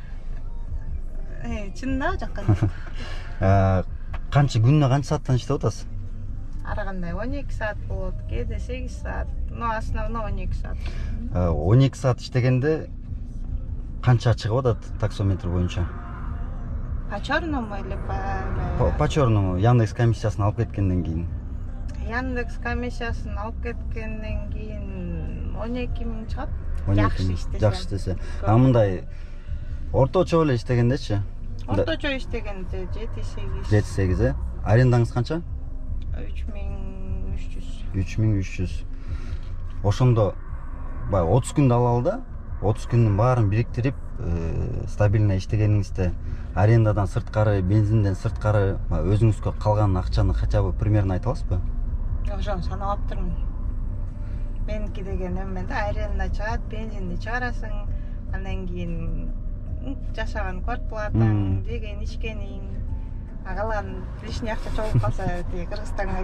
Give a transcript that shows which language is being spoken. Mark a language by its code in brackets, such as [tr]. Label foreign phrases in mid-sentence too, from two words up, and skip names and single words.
[ky] Чынында жаккан жок. Канча күнүнө канча сааттан иштеп атасыз? Ар кандай 12 саат болот, кээде 8 саат, [ru] но основной [ky] 12 саат. 12 саат иштегенде канча чыгып атат таксометр боюнча? [ru] По черному или По черному, [ky] Яндекс комиссиясын алып кеткенден кийин. Яндекс комиссиясын алып кеткенден кийин 12.000 чыгат. 12.000 жакшы иштесе. Мындай орточо эле иштегендечи? Орточо иштегенде 7-8. 7-8. Арендаңыз канча? 3300. 3300. Ошондо бай 30 күндө алалы да, 30 күндүн баарын бириктирип, стабильно иштегениңизде арендадан сырткары, бензинден сырткары өзүңүзгө калган акчаны [ru] хотя бы примерно [ky] айта аласызбы? Ошону санап аптырмын. Меники деген эме да, аренда чыгат, бензинди чыгарасың, андан кийин жашаган квартплатаң, жеген ичкениң, калган лишний акча чогуп калса, Кыргызстанга